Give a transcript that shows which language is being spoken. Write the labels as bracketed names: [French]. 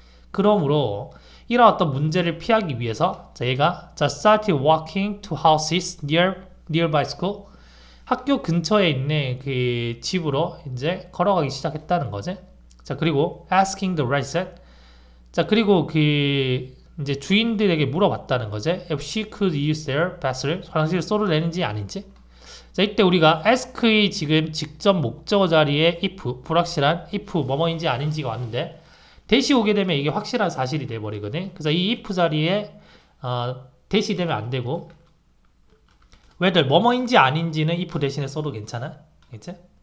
[Korean] 그러므로 이런 어떤 문제를 피하기 위해서 자, 얘가 [English] started walking to houses nearby school [Korean] 학교 근처에 있는 그 집으로 이제 걸어가기 시작했다는 거지. 자, 그리고 [English] asking the resident [Korean] 자, 그리고 그 이제 주인들에게 물어봤다는 거지. [English] if she could use their bathroom [Korean] 화장실을 써도 되는지 아닌지. 자, 이때 우리가 ask의 지금 직접 목적어 자리에 if 불확실한 if 뭐뭐인지 아닌지가 왔는데 대시 오게 되면 이게 확실한 사실이 돼버리거든. 그래서 이 if 자리에 대시 되면 안 되고 whether 뭐뭐인지 아닌지는 if 대신에 써도 괜찮아. 알겠지?